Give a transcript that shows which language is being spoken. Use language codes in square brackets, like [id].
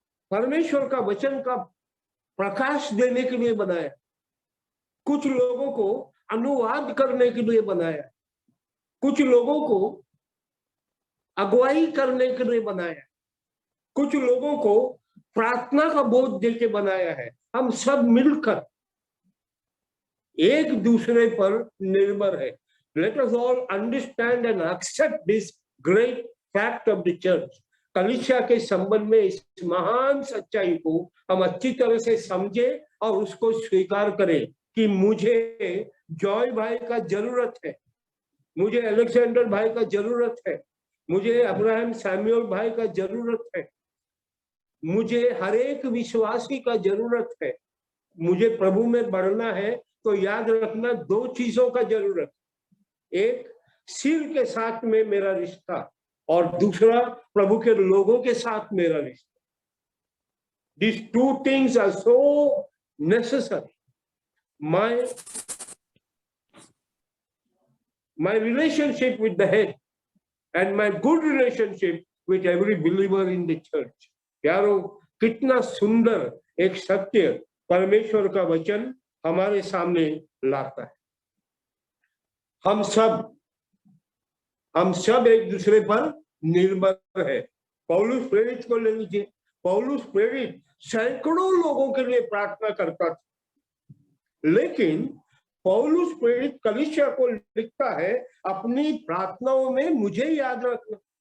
[hi] परमेश्वर का वचन का प्रकाश देने के लिए बनाया, कुछ लोगों को अनुवाद करने के लिए बनाया, कुछ लोगों को अगुवाई करने के लिए बनाया, कुछ लोगों को प्रार्थना का बोध देके बनाया है। हम सब मिलकर एक दूसरे पर निर्भर है। [en] Let us all understand and accept this great fact of the church. [hi] कलीसिया के संबंध में इस महान सच्चाई को हम अच्छी तरह से समझे और उसको स्वीकार करें कि मुझे जॉय भाई का जरूरत है, मुझे अलेक्जेंडर भाई का जरूरत है, मुझे अब्राहम सैमुअल भाई का जरूरत है, मुझे हर एक विश्वासी का जरूरत है। मुझे प्रभु में बढ़ना है तो याद रखना, दो चीजों का जरूरत, एक सिर के साथ में मेरा रिश्ता और दूसरा प्रभु के लोगों के साथ मेरा रिश्ता। [en] These two things are so necessary. My relationship with the head and my good relationship with every believer in the church. [hi] यारो, कितना सुंदर एक सत्य परमेश्वर का वचन हमारे सामने लाता है। हम सब एक दूसरे पर निर्भर है। पौलुस प्रेरित को ले लीजिए, पौलुस प्रेरित सैकड़ों लोगों के लिए प्रार्थना करता था, लेकिन पौलुस प्रेरित कलीसिया को लिखता है, अपनी प्रार्थनाओं में मुझे याद रखना।